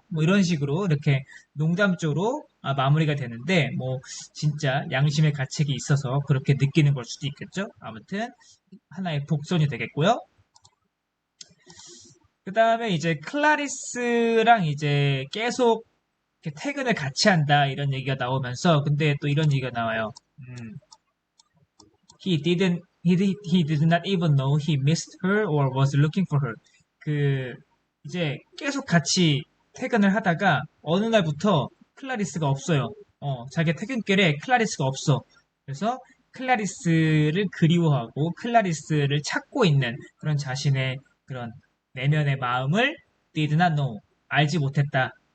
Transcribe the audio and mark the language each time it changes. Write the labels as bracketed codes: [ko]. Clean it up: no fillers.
[ko] 뭐 이런 식으로 이렇게 농담조로 마무리가 되는데 뭐 진짜 양심의 가책이 있어서 그렇게 느끼는 걸 수도 있겠죠. 아무튼 하나의 복선이 되겠고요. 그 다음에 이제 클라리스랑 이제 계속 이렇게 퇴근을 같이 한다 이런 얘기가 나오면서 근데 또 이런 얘기가 나와요. [en] he did not even know he missed her or was looking for her. [ko] 그, 이제 계속 같이 퇴근을 하다가 어느 날부터 클라리스가 없어요. 자기 퇴근길에 클라리스가 없어. 그래서 클라리스를 그리워하고 클라리스를 찾고 있는 그런 자신의 그런 내면의 마음을 [en] did not know. [ko] 알지 못했다.